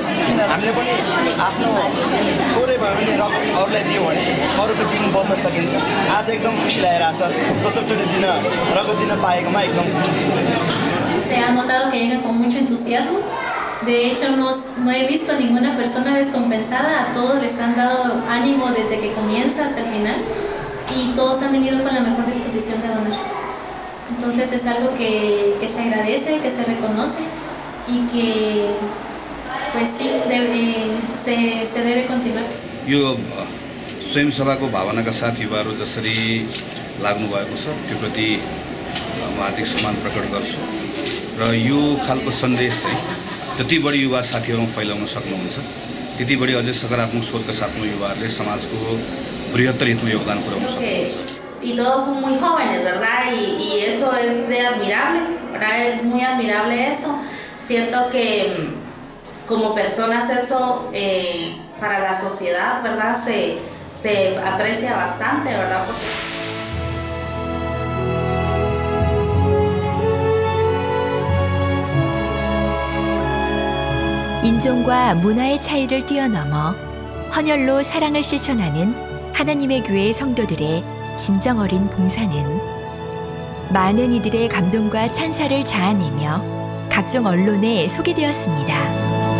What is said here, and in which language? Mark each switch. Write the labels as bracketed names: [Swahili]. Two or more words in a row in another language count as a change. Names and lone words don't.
[Nepali] हामीले पनि आफ्नो थोरै भए पनि रगत अरूलाई दियो भने अरूको जीवन बदल्न सकिन्छ। आज एकदम खुसी लागिरहेछ दोस्रोचोटि दिन रगत दिन पाएकोमा एकदम खुसी छु। [Spanish] Se ha notado que llegan con mucho entusiasmo. De hecho, no he visto ninguna persona descompensada. A todos les han dado ánimo desde que comienza hasta el final y todos han venido con la mejor disposición de donar. Entonces es algo que se agradece, que se reconoce y que pues sí se debe continuar. [Nepali] यो स्वयंसेवाको भावनाका साथ युवाहरू जसरी लाग्नु भएको छ त्यो प्रति म हार्दिक सम्मान प्रकट गर्छु र यो खालको सन्देश चाहिँ जति बढी युवा साथीहरूमा फैलाउन सक्नुहुन्छ त्यति बढी अझै सकारात्मक सोचका साथमा युवाहरूले समाजको बृहत्तर हितमा योगदान पुर्याउन सक्नुहुन्छ। [Spanish] Y todos son muy jóvenes, ¿verdad? Y eso es de admirable, ¿verdad? Es muy admirable eso. Siento que como personas eso para la sociedad, ¿verdad? Se aprecia bastante, ¿verdad? [Korean] 인종과 문화의 차이를 뛰어넘어 헌혈로 사랑을 실천하는 하나님의 교회 성도들의 진정 어린 봉사는 많은 이들의 감동과 찬사를 자아내며 각종 언론에 소개되었습니다.